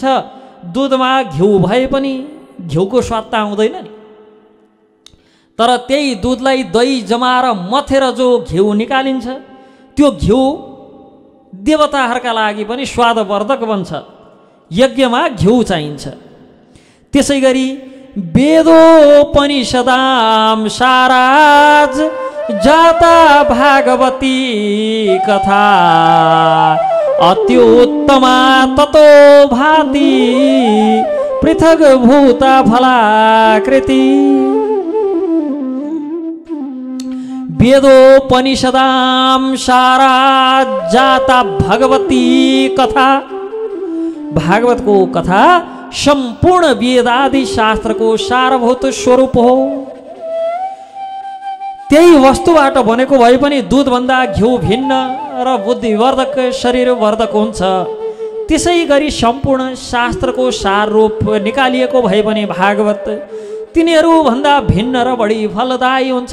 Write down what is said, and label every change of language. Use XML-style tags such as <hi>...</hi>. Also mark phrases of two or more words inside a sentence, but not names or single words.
<ne>दुधमा घिउ भए पनि घिउको स्वाद त आउँदैन नि, तर त्यही दुधलाई दही जमाएर मथेर जो घिउ निकालिन्छ, त्यो घिउ देवताहरूका लागि पनि स्वादवर्धक बन्छ। यज्ञमा घिउ चाहिन्छ। त्यसै गरी</ne> <sa>वेदोपनिषदां साराज जाता भागवती कथा अत्युत्तमा ततो भाति पृथक भूता फलाकृति। वेदोपनिषदां साराज जाता भगवती कथा,</sa> <ne>भागवत को कथा संपूर्ण वेदादि शास्त्र को सारभूत स्वरूप हो। त्यही वस्तुबाट बनेको भए पनि दूधभन्दा घिउ भिन्न र बुद्धिवर्धक शरीरवर्धक हुन्छ। त्यसै गरी सम्पूर्ण शास्त्रको सार रूप निकालिएको भए पनि भागवत तिनीहरू भन्दा भिन्न र बढी फलदायी हुन्छ।</ne>